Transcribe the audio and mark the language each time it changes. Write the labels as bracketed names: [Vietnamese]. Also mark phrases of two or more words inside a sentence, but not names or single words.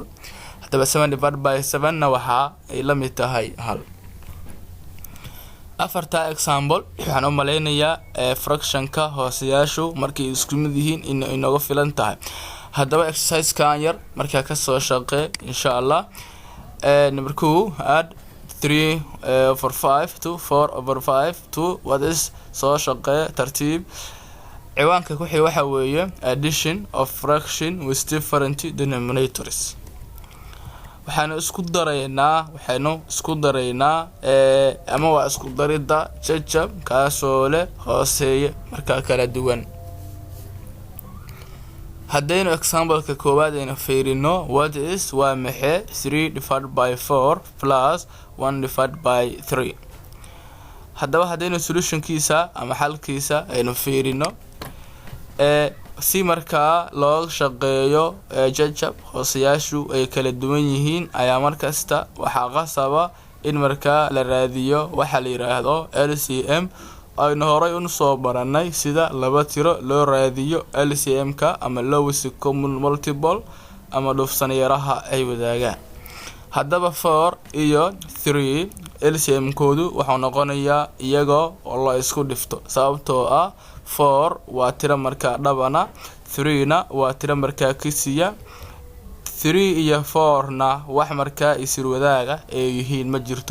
[Somali] haddaba 7 [English] divided by [Somali] 7 na waxa ay la mid tahay hal. afarta example waxaan u maleynayaa fraction-ka hoosayaashu markay isku mid yihiin in inaga filan tahay. haddaba exercise-kan yar markaa ka soo shaqee [Arabic] إن شاء الله. [English] number 2 add 3/5 to 4/5 to what is [Somali] soo shaqee tartiib. ciwaanka ku xigay waxa weeye [English] addition of fraction with different denominators. [Somali] waxaanu isku daraynaa ama waa isku darida jajab kaasoo leh hooseeye markaa kala duwan. haddaynu example-ka koowaad aynu fiirino [English] what is [Somali] waa maxay [English] 3 divided by 4 plus 1 divided by 3. [Somali] haddaba haddaynu solution-kiisa ama xalkiisa aynu fiirino si markaa loo shaqeeyo jajab hoosayaashu ay kala duwan yihiin ayaa markasta waxaa qasaba in markaa la raadiyo waxa la yiraahdo LCM. aynu horay u soo baranay sida laba tiro loo raadiyo LCM-ka ama [English] lowest common multiple [Somali] ama dhufsanyaraha ay wadaagaan. haddaba 4 iyo 3 LCM-koodu wuxuu noqonayaa iyagoo la isku dhifto sababtoo ah 4 waa tiro markaa dhabana 3 na waa tiro markaa kisiya. 3 iyo 4 na wax markaa isir wadaaga ay yihiin ma jirto.